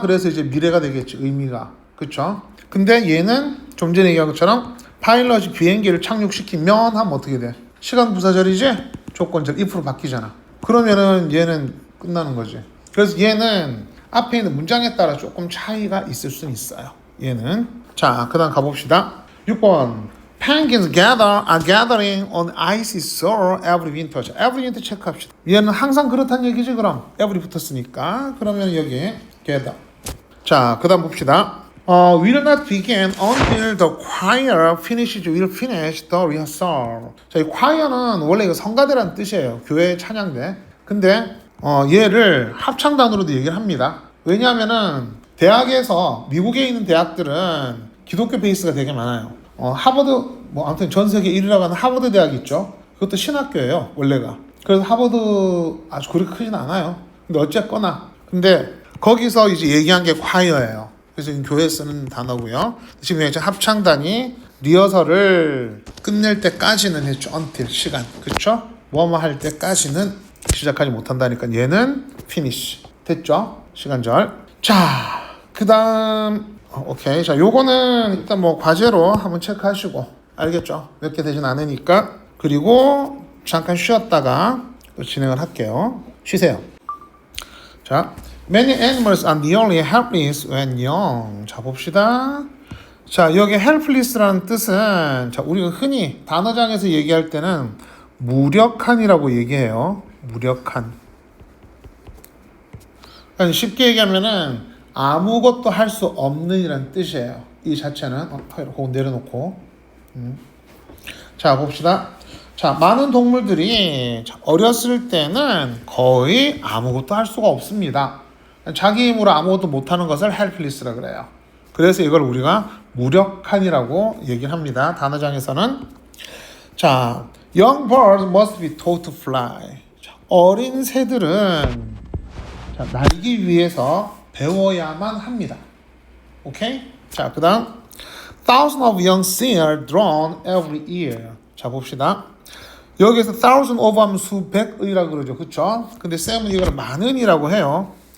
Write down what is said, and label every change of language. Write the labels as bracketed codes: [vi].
[ko] 그래서 이제 미래가 되겠지. 의미가. 그쵸? 근데 얘는 좀 전에 얘기한 것처럼 파일럿이 비행기를 착륙시키면 하면 어떻게 돼? 시간 부사절이지? 조건절 if로 바뀌잖아. 그러면은 얘는 끝나는 거지. 그래서 얘는 앞에 있는 문장에 따라 조금 차이가 있을 수는 있어요. 얘는. 자, 그 다음 가봅시다. 6번. [en] Penguins are gathering on icy shore every winter. [ko] 자, [en] every winter [ko] 체크합시다. 얘는 항상 그렇다는 얘기지 그럼. every 붙었으니까. 그러면 여기 gather. 자, 그 다음 봅시다. [en] will not begin until the choir will finish the rehearsal. [ko] 자, 이 choir는 원래 이거 성가대라는 뜻이에요. 교회 찬양대. 근데 얘를 합창단으로도 얘기를 합니다. 왜냐하면은 대학에서 미국에 있는 대학들은 기독교 베이스가 되게 많아요. 하버드 뭐 아무튼 전 세계 1위라고 하는 하버드 대학 있죠. 그것도 신학교예요. 원래가. 그래서 하버드 아주 그렇게 크진 않아요. 근데 어쨌거나 근데 거기서 이제 얘기한 게 choir예요. 그래서 교회에 쓰는 단어고요. 지금 이제 합창단이 리허설을 끝낼 때까지는 했죠. until 시간. 그렇죠? 뭐뭐 할 때까지는 시작하지 못한다니까 얘는 finish. 됐죠? 시간절. 자, 그다음 오케이. 자, 요거는 일단 뭐 과제로 한번 체크하시고 알겠죠? 몇 개 되진 않으니까. 그리고 잠깐 쉬었다가 또 진행을 할게요. 쉬세요. [en] 자, Many animals are nearly helpless when young. [ko] 자, 봅시다. 자, 여기 helpless라는 뜻은 자, 우리가 흔히 단어장에서 얘기할 때는 무력한이라고 얘기해요. 무력한. 그러니까 쉽게 얘기하면은 아무것도 할 수 없는이라는 뜻이에요. 이 자체는 그거 내려놓고. 자, 봅시다. 자, 많은 동물들이 어렸을 때는 거의 아무것도 할 수가 없습니다. 자기 힘으로 아무것도 못하는 것을 helpless라 그래요. 그래서 이걸 우리가 무력한이라고 얘기를 합니다. 단어장에서는. [en] 자, young birds must be taught to fly. [ko] 자, 어린 새들은 자, 날기 위해서 배워야만 합니다. 오케이? 자, 그 다음 [en] thousands of young seals are drawn every year. [ko] 자, 봅시다. 여기서 thousand of 하면 수백의라고 그러죠. 그쵸? 근데 쌤은 이걸 만은이라고 해요.